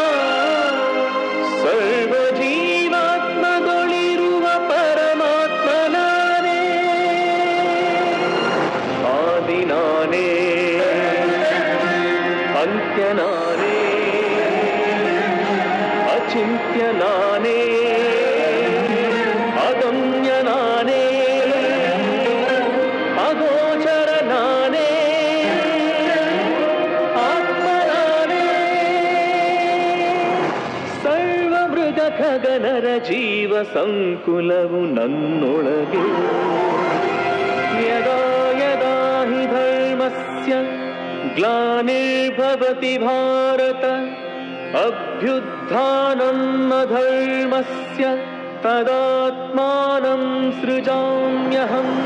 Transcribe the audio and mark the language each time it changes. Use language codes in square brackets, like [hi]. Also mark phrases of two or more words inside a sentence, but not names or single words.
[kn] ಸರ್ವ ಜೀವಾತ್ಮಗಳಿರುವ ಪರಮಾತ್ಮ ನಾನೇ, ಆದಿ ನಾನೇ, ಅಂತ್ಯ ನಾನೇ, ಅಚಿಂತ್ಯ ನಾನೇ, ಅಗಮ್ಯ ನಾನೇ, ಅಗೋಚರ ನಾನೇ, ಆತ್ಮ ನಾನೇ. ಸರ್ವ ಮೃಗ ಖಗನರ ಜೀವ ಸಂಕುಲವು ನನ್ನೊಳಗೆ. [sa] ಯದಾ ಯದಾ ಹಿ ಧರ್ಮಸ್ಯ ಗ್ಲಾನಿರ್ಭವತಿ ಭಾರತ, ಅಭ್ಯುತ್ಥಾನಂ ಅಧರ್ಮಸ್ಯ ತದಾತ್ಮಾನಂ ಸೃಜಾಮ್ಯಹಂ.